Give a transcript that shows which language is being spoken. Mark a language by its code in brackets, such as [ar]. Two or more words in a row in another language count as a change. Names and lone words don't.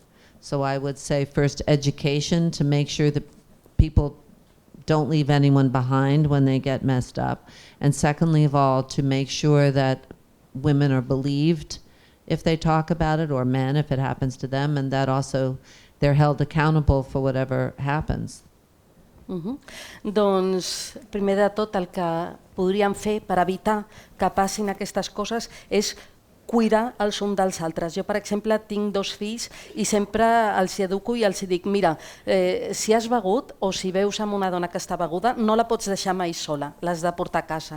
[en] So I would say first education to make sure that people don't leave anyone behind when they get messed up. And secondly of all, to make sure that women are believed if they talk about it, or men if it happens to them, and that also they're held accountable for whatever happens. [ca] Doncs, primer de tot, el que podríem fer per evitar que passin aquestes coses és cuidar els uns dels altres. Jo, per exemple, tinc 2 fills i sempre els educo i els dic, mira, si has begut o si veus amb una dona que està beguda, no la pots deixar mai sola, l'has de portar a casa.